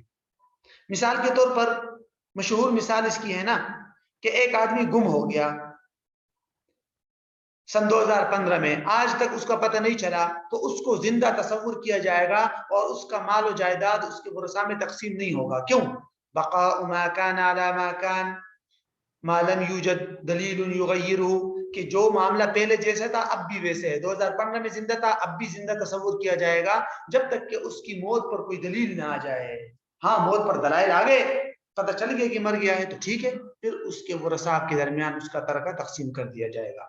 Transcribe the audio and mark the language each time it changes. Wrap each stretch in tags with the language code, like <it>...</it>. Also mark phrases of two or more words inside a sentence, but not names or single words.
<ur>مثال کے طور پر مشہور مثال اس کی ہے نا کہ ایک آدمی گم ہو گیا سن 2015 میں، آج تک اس کا پتہ نہیں چلا، تو اس کو زندہ تصور کیا جائے گا اور اس کا مال و جائیداد اس کے ورثاء میں تقسیم نہیں ہوگا۔</ur> <ar>کیوں؟ بقاء ما کان علی ما کان ما لم یوجد دلیل یغیرہ،</ar> <ur>کہ جو معاملہ پہلے جیسا تھا اب بھی ویسے ہے، 2015 میں زندہ تھا اب بھی زندہ تصور کیا جائے گا جب تک کہ اس کی موت پر کوئی دلیل نہ آ جائے۔ ہاں موت پر دلائل آ گئے، پتہ چل گیا کہ مر گیا ہے تو ٹھیک ہے، پھر اس کے ورثاء کے درمیان اس کا ترکہ تقسیم کر دیا جائے گا۔</ur>